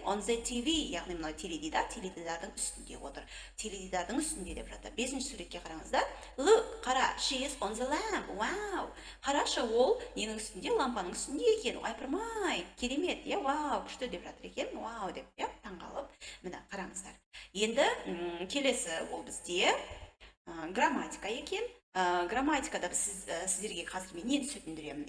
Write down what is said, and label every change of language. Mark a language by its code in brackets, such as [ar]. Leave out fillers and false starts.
[en] On the TV, [kk] яғни мынау теледидардың үстінде отыр. Теледидардың үстінде деп жатыр. Бесінші суретке қараңыздар. [en] Look, [kk] қара, [en] she is on the lamp. Wow. [kk] Қарашы, ол ненің үстінде? Лампаның үстінде екен. Айпырмай, керемет, вау, күшті деп жатыр екен. Вау деп, таңғалып. Міне, қараңыздар. Енді келесі ол бізде грамматика екен. Грамматикада сіздерге қазір мен нені түсіндіремін.